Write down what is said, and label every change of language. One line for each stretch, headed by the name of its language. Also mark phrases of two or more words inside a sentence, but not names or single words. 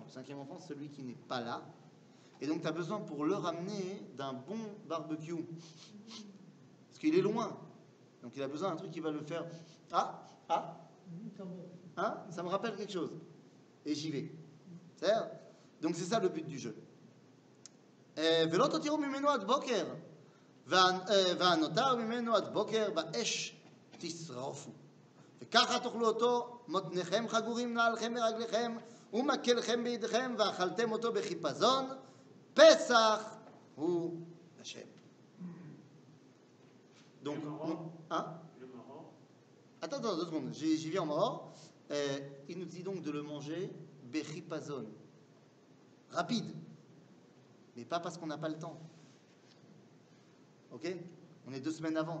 French: Le 5e enfant, c'est celui qui n'est pas là. Et donc, tu as besoin pour le ramener d'un bon barbecue. Parce qu'il est loin. Donc, il a besoin d'un truc qui va le faire. Hein? Ça me rappelle quelque chose. Et j'y vais. C'est-à-dire, donc, c'est ça le but du jeu.
Hebrew: ולא תותירו ממנו עד בוקר, והנותר ממנו עד בוקר באש תשרפו. וככה תאכלו אותו, מותניכם חגורים נעליכם מרגליכם, ומקלכם בידיכם, ואכלתם אותו בחיפזון, פסח הוא השם.
French: Donc, hein? Le Maroc, Attends, 2 secondes, j'y viens en mort. Il nous dit donc de le manger bechipazon. Rapide. Mais pas parce qu'on n'a pas le temps. Ok? On est 2 semaines avant.